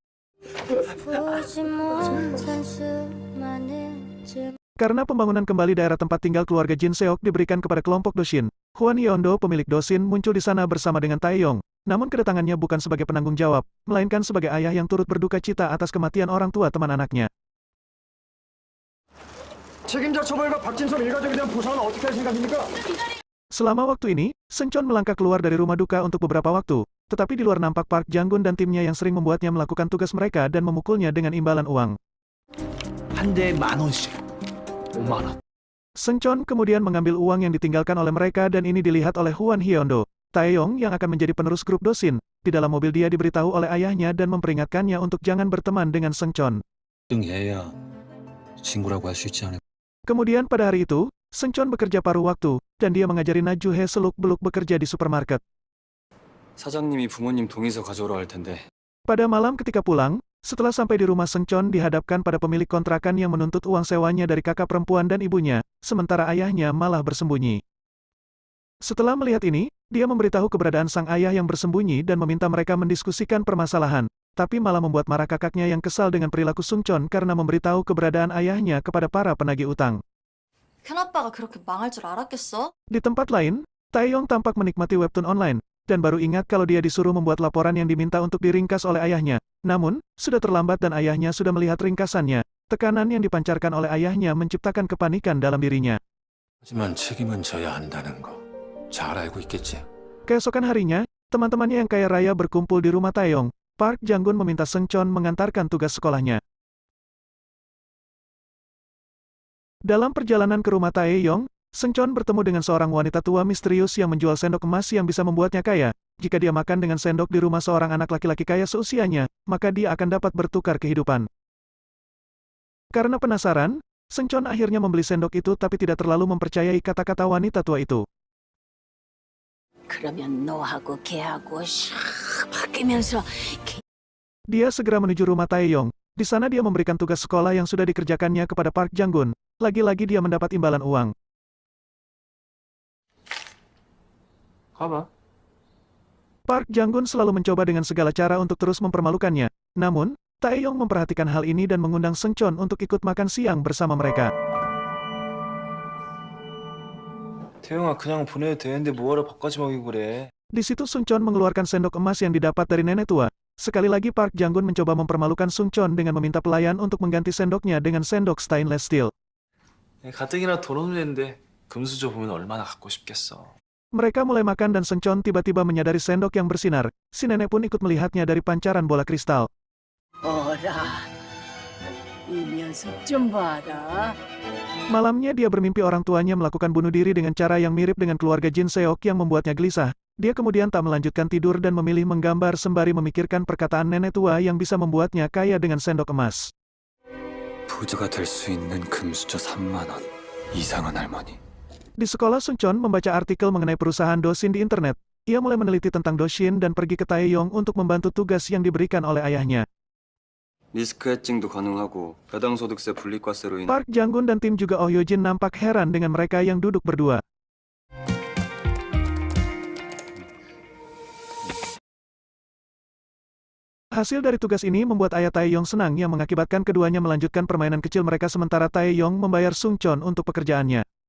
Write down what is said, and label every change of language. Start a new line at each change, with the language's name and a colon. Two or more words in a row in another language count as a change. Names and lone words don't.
Indonesian: Karena pembangunan kembali daerah tempat tinggal keluarga Jin-seok diberikan kepada kelompok Dosin, Hwan Hye-ondo pemilik Dosin muncul di sana bersama dengan Tae-yong. Namun kedatangannya bukan sebagai penanggung jawab, melainkan sebagai ayah yang turut berduka cita atas kematian orang tua teman anaknya.
Korean: 책임자 처벌과 박진선 일가족에 대한 보상은 어떻게 할 생각입니까?
Indonesian: Selama waktu ini, Sung-chon melangkah keluar dari rumah duka untuk beberapa waktu, tetapi di luar nampak Park Jang-gun dan timnya yang sering membuatnya melakukan tugas mereka dan memukulnya dengan imbalan uang.
Korean: 한 대에 10,000원씩. 5만 원.
Indonesian: Sung-chon kemudian mengambil uang yang ditinggalkan oleh mereka dan ini dilihat oleh Hwan Hye-ondo. Tae-yong yang akan menjadi penerus grup Dosin, di dalam mobil dia diberitahu oleh ayahnya dan memperingatkannya untuk jangan berteman dengan Sung-chon.
Korean: 얘야, 친구라고 할 수 있지 않을까?
Indonesian: Kemudian pada hari itu, Sung-chon bekerja paruh waktu, dan dia mengajari Na-ju-hye seluk-beluk bekerja di supermarket.
Korean: 사장님이 부모님 동의서 가져오라 할 텐데.
Indonesian: Pada malam ketika pulang, setelah sampai di rumah Sung-chon dihadapkan pada pemilik kontrakan yang menuntut uang sewanya dari kakak perempuan dan ibunya, sementara ayahnya malah bersembunyi. Setelah melihat ini, dia memberitahu keberadaan sang ayah yang bersembunyi dan meminta mereka mendiskusikan permasalahan, tapi malah membuat marah kakaknya yang kesal dengan perilaku Sung-chon karena memberitahu keberadaan ayahnya kepada para penagih utang.
Korean: 큰아빠가 그렇게 망할 줄 알았겠어?
Indonesian: Di tempat lain, Tae-yong tampak menikmati webtoon online, dan baru ingat kalau dia disuruh membuat laporan yang diminta untuk diringkas oleh ayahnya. Namun, sudah terlambat dan ayahnya sudah melihat ringkasannya. Tekanan yang dipancarkan oleh ayahnya menciptakan kepanikan dalam dirinya.
Korean: 하지만 책임은 져야 한다는 거. 잘 알고 있겠지.
Indonesian: Keesokan harinya, teman-temannya yang kaya raya berkumpul di rumah Tae-yong. Park Jang-gun meminta Sung-chon mengantarkan tugas sekolahnya. Dalam perjalanan ke rumah Tae-yong, Sung-chon bertemu dengan seorang wanita tua misterius yang menjual sendok emas yang bisa membuatnya kaya. Jika dia makan dengan sendok di rumah seorang anak laki-laki kaya seusianya, maka dia akan dapat bertukar kehidupan. Karena penasaran, Sung-chon akhirnya membeli sendok itu tapi tidak terlalu mempercayai kata-kata wanita tua itu.
Korean: 그러면 너하고 걔하고 샥 바뀌면서
Indonesian: Dia segera menuju rumah Tae-yong. Di sana dia memberikan tugas sekolah yang sudah dikerjakannya kepada Park Jang-gun. Lagi-lagi dia mendapat imbalan uang.
Korean: 가봐.
Indonesian: Park Jang-gun selalu mencoba dengan segala cara untuk terus mempermalukannya. Namun, Tae-yong memperhatikan hal ini dan mengundang Sung-chon untuk ikut makan siang bersama mereka.
Korean: 태영아 그냥 보내도 되는데 뭐하러 밥까지 먹이고 그래.
Indonesian: Di situ Sung-chon mengeluarkan sendok emas yang didapat dari nenek tua. Sekali lagi Park Jang-gun mencoba mempermalukan Sung-chon dengan meminta pelayan untuk mengganti sendoknya dengan sendok
English: stainless steel.
Korean: 가뜩이나 돈 없는 애인데 금수저 보면 얼마나 갖고 싶겠어.
Indonesian: Mereka mulai makan dan Seungcheon tiba-tiba menyadari sendok yang bersinar. Si nenek pun ikut melihatnya dari pancaran bola kristal.
Korean: 어라, 이 녀석 좀 봐라.
Indonesian: Malamnya dia bermimpi orang tuanya melakukan bunuh diri dengan cara yang mirip dengan keluarga Jin Seok yang membuatnya gelisah. Dia kemudian tak melanjutkan tidur dan memilih menggambar sembari memikirkan perkataan nenek tua yang bisa membuatnya kaya dengan sendok emas.
Korean: 부자가 될 수 있는 금수저 3만 원. 이상한 할머니.
Indonesian: Di sekolah, Seungcheon membaca artikel mengenai perusahaan Doshin di internet. Ia mulai meneliti tentang Doshin dan pergi ke Taeyong untuk membantu tugas yang diberikan oleh ayahnya.
Korean: 리스크 해칭도 가능하고 배당 소득세 분리과세로 인해
Indonesian: Park Jang-gun dan tim juga Oh Yo-jin nampak heran dengan mereka yang duduk berdua. Hasil dari tugas ini membuat ayah Taeyong senang yang mengakibatkan keduanya melanjutkan permainan kecil mereka sementara Taeyong membayar Seungcheon untuk pekerjaannya.